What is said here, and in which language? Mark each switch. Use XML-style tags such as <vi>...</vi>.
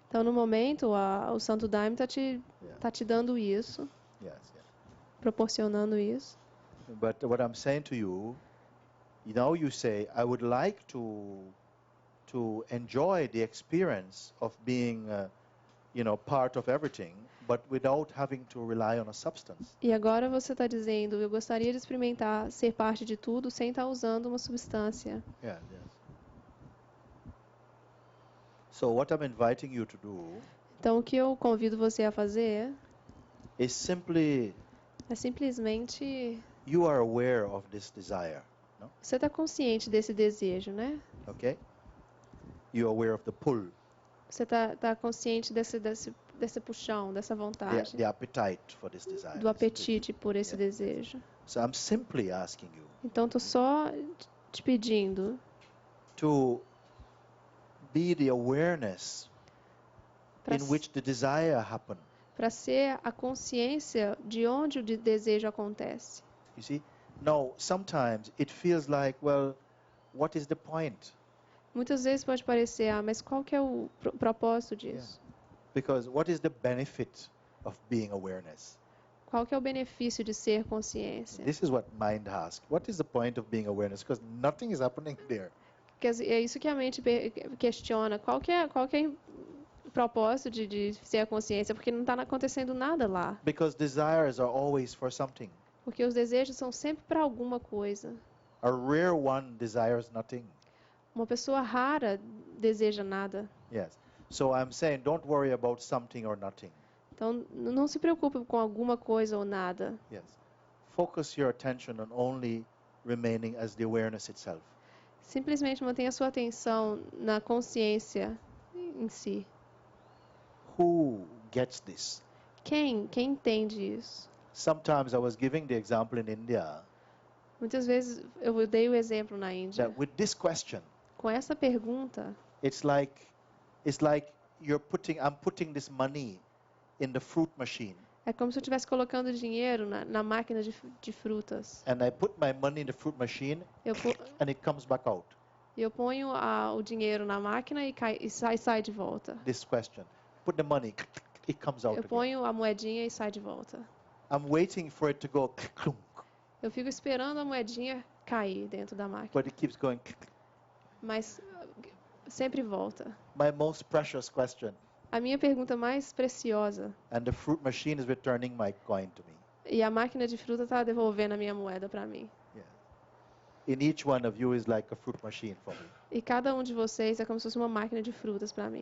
<pt>Então, no momento, o Santo Daime tá te dando isso,</pt> <en>Yes, yes.</en> <pt>proporcionando isso.</pt> <en>But what I'm saying to you, now you say, I would like to enjoy the experience of being, part of everything, but without having to rely on a substance.</en> <pt>E agora você está dizendo, eu gostaria de experimentar ser parte de tudo sem estar usando uma substância.</pt> <en>Yeah, yes. So what I'm inviting you to do</en> <pt>Então, o que eu convido você a fazer</pt> <en>is simply,</en> <pt>é simplesmente</pt> <en>you are aware of this desire, no?</en> <pt>você está consciente desse desejo, né?</pt> <en>Okay? You're aware of the pull,</en> <pt>Você tá consciente desse puxão, dessa vontade,</pt> <en>the appetite for this desire.</en> <pt>do apetite por esse</pt> <en>Yeah.</en> <pt>desejo.</pt> <en>So I'm simply asking you</en> <pt>Então, estou só te pedindo</pt> <en>to be the awareness</en> <pt>para</pt> <en>in which the desire happened.</en> <pt>ser a consciência de onde o desejo acontece.</pt> <en>You see? Now, sometimes it feels like, well, what is the point?</en> <pt>Muitas vezes pode parecer, mas qual que é o propósito disso?</pt> <en>Because what is the benefit of being awareness?</en> <pt>Qual que é o benefício de ser consciência?</pt> <en>This is what mind asks. What is the point of being awareness? Because nothing is happening there.</en> <pt>É isso que a mente questiona. Qual que é o propósito de ser a consciência? Porque não está acontecendo nada lá.</pt> <en>Because desires are always for something.</en> <pt>Porque os desejos são sempre para alguma coisa.</pt> <en>A rare one desires nothing.</en> <pt>Uma pessoa rara deseja nada.</pt> <en>Yes. So I'm saying don't worry about something or nothing.</en> <pt>Então, não se preocupe com alguma coisa ou nada.</pt> <en>Yes. Focus your attention on only remaining as the awareness itself.</en> <pt>Simplesmente mantenha sua atenção na consciência em si.</pt> <en>Who gets this?</en> <pt>Quem entende isso?</pt> <en>Sometimes I was giving the example in India</en> <pt>Muitas vezes eu dei o exemplo na Índia.</pt> <en>that with this question,</en> <pt>Com essa pergunta,</pt> <en>it's like I'm putting this money in the fruit machine,</en> <pt>é como se eu estivesse colocando dinheiro na máquina de frutas.</pt> <en>and I put my money in the fruit machine,</en> <pt>Eu, po-</pt> <en>and it comes back out.</en> <pt>eu ponho o dinheiro na máquina e sai de volta.</pt> <en>This question, put the money, it comes out</en> <pt>Eu</pt> <en>again.</en> <pt>ponho a moedinha e sai de volta.</pt> <en>I'm waiting for it to go, clunk,</en> <pt>Eu fico esperando a moedinha cair dentro da máquina,</pt> <en>but it keeps going.</en> <pt>mas sempre volta.</pt> <en>My most precious question,</en> <pt>A minha pergunta mais preciosa,</pt> <en>and the fruit machine is returning my coin to me.</en> <pt>e a máquina de fruta está devolvendo a minha moeda para mim.</pt> <en>Yeah. In each one of you is like a fruit machine for me.</en> <pt>E cada um de vocês é como se fosse uma máquina de frutas para mim.</pt>